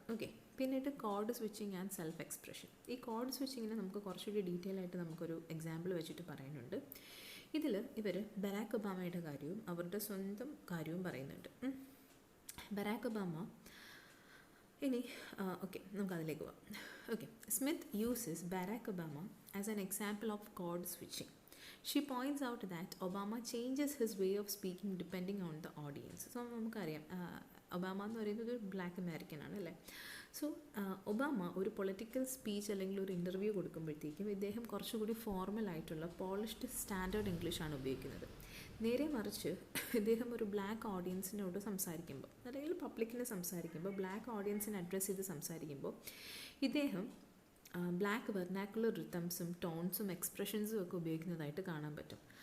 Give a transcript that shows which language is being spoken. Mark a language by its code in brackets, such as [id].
[ml] Okay, പിന്നീട് code switching and self expression. ഈ code സ്വിച്ചിങ്ങിനെ നമുക്ക് കുറച്ചുകൂടി ഡീറ്റെയിൽ ആയിട്ട് നമുക്കൊരു എക്സാമ്പിൾ വെച്ചിട്ട് പറയാനുണ്ട്. ഇതിൽ ഇവർ ബരാക്ക് ഒബാമയുടെ കാര്യവും അവരുടെ സ്വന്തം കാര്യവും പറയുന്നുണ്ട്. ബരാക്ക് ഒബാമ, ഇനി ഓക്കെ നമുക്കതിലേക്ക് പോവാം. [en] Okay, Smith uses Barack Obama as an example of code switching. She points out that Obama changes his way of speaking depending on the audience. [ml] So നമുക്കറിയാം ഒബാമ എന്ന് പറയുന്നത് ഒരു ബ്ലാക്ക് അമേരിക്കൻ ആണ് അല്ലേ. So Obama ഒരു political speech അല്ലെങ്കിൽ ഒരു interview കൊടുക്കുമ്പോഴത്തേക്കും ഇദ്ദേഹം കുറച്ചുകൂടി ഫോർമലായിട്ടുള്ള പോളിഷ്ഡ് സ്റ്റാൻഡേർഡ് ഇംഗ്ലീഷാണ് ഉപയോഗിക്കുന്നത്. നേരെ മറിച്ച് ഇദ്ദേഹം ഒരു ബ്ലാക്ക് ഓഡിയൻസിനോട് സംസാരിക്കുമ്പോൾ അല്ലെങ്കിൽ പബ്ലിക്കിനെ സംസാരിക്കുമ്പോൾ, ബ്ലാക്ക് ഓഡിയൻസിനെ അഡ്രസ്സ് ചെയ്ത് സംസാരിക്കുമ്പോൾ ഇദ്ദേഹം ബ്ലാക്ക് വെർനാക്കുലർ റിതംസും ടോൺസും എക്സ്പ്രഷൻസും ഒക്കെ ഉപയോഗിക്കുന്നതായിട്ട് കാണാൻ പറ്റും.